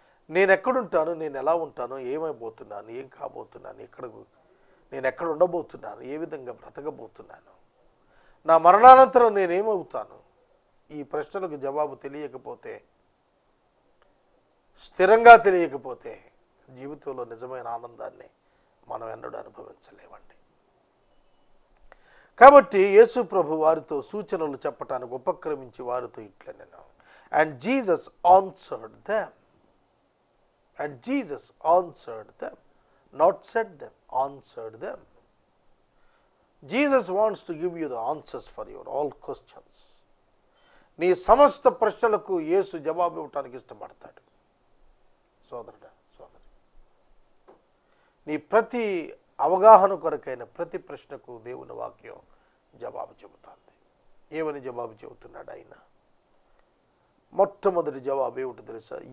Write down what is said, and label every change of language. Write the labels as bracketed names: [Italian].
[Telugu] నేను ఎక్కడుంటాను, నేను ఎలా ఉంటాను, ఏమైపోతున్నాను, ఏం కాబోతున్నాను, నేను ఎక్కడ ఉండబోతున్నాను, ఏ విధంగా బ్రతకబోతున్నాను, నా మరణానంతరం నేనేమవుతాను, ఈ ప్రశ్నలకు జవాబు తెలియకపోతే, స్థిరంగా తెలియకపోతే జీవితంలో నిజమైన ఆనందాన్ని మనం ఎన్నడూ అనుభవించలేమండి. కాబట్టి యేసు ప్రభు వారితో సూచనలు చెప్పటానికి ఉపక్రమించి వారితో ఇట్లా నేను [English] And Jesus answered them. And Jesus answered them, not said them, answered them. Jesus wants to give you the answers for your all questions. [Telugu] నీ సమస్త ప్రశ్నలకు యేసు జవాబు ఇవ్వటానికి ఇష్టపడతాడు. సోదరుడా సోదరి, నీ ప్రతి అవగాహన కొరకైన ప్రతి ప్రశ్నకు దేవుని వాక్యం జవాబు చెబుతుంది. ఏమని జవాబు చెబుతున్నాడు ఆయన? మొట్టమొదటి జవాబు ఏమిటో తెలుసా?